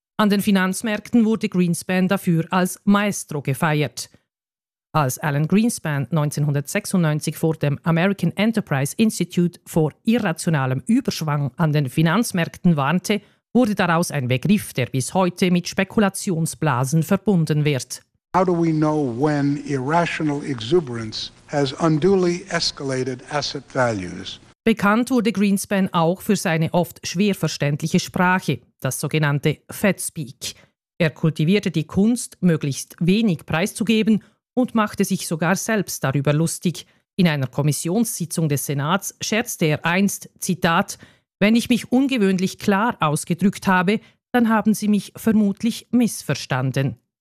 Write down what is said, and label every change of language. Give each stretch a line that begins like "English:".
German: An den Finanzmärkten wurde Greenspan dafür als Maestro gefeiert. Als Alan Greenspan 1996 vor dem American Enterprise Institute vor irrationalem Überschwang an den Finanzmärkten warnte, wurde daraus ein Begriff, der bis heute mit Spekulationsblasen verbunden wird.
English: How do we know when irrational exuberance has unduly escalated asset values?
German: Bekannt wurde Greenspan auch für seine oft schwer verständliche Sprache, das sogenannte Fed-Speak. Er kultivierte die Kunst, möglichst wenig preiszugeben und machte sich sogar selbst darüber lustig. In einer Kommissionssitzung des Senats scherzte er einst, Zitat, «Wenn ich mich ungewöhnlich klar ausgedrückt habe, dann haben Sie mich vermutlich missverstanden.»